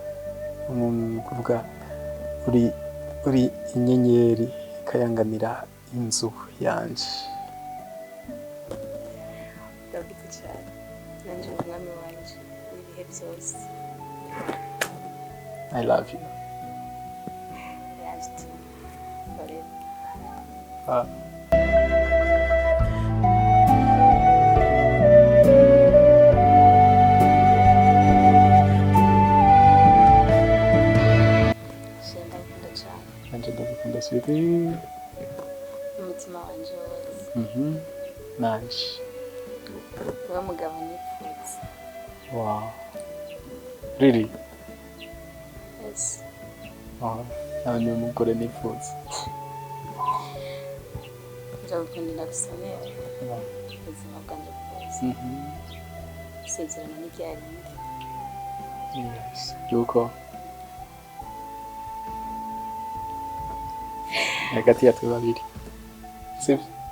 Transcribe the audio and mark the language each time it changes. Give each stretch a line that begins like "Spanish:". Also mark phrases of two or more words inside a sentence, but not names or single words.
Rundi: kuvuga uri inyenyeri ikayanganira inzu yanje ndagukunda cyane nanje umwami wanje ibihe byose
English: I love you. Yes, too.
Rundi: ndagukunda sweetie umutima wanje wose nanje uwo mugabo nifuza.
English: Wow, really? Yes.
Rundi: Nawe ni umugore nifuza. ndagukunda ndagusomera ubuzima bwanjye bwose isezerano n'ibyarindi. Yes, yuko hagati ya twe babiri sibyo?